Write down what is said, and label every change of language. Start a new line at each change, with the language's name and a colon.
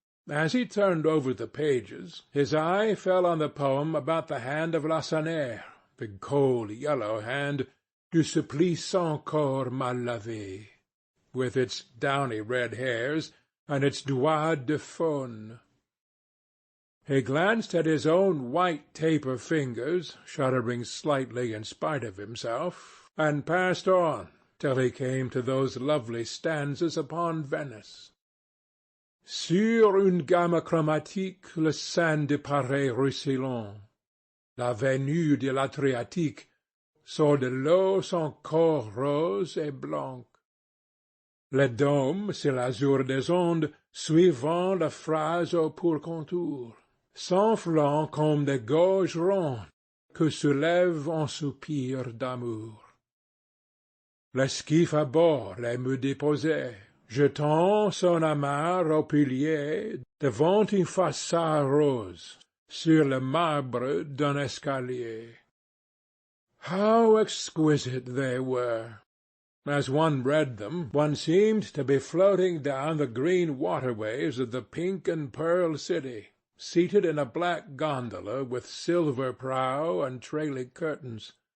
English: As he turned over the pages, his eye fell on the poem about the hand of Lacenaire, the cold yellow hand du supplice sans corps mal lavé, with its downy red hairs and its doigts de faune. He glanced at his own white taper fingers, shuddering slightly in spite of himself, and passed on till he came to those lovely stanzas upon Venice.
French: Sur une gamme chromatique, le sein de Paris ruisselant, la venue de l'Adriatique, sort de l'eau son corps rose et blanc. Le dôme, c'est l'azur des ondes, suivant la phrase au pur contour, s'enflant comme des gorges rondes que soulève un soupir d'amour. L'esquif à bord les me déposait, jetant son amarre au pilier devant une façade rose sur le marbre d'un escalier.
English: How exquisite they were! As one read them, one seemed to be floating down the green waterways of the pink and pearl city, seated in a black gondola with silver prow and trailing curtains.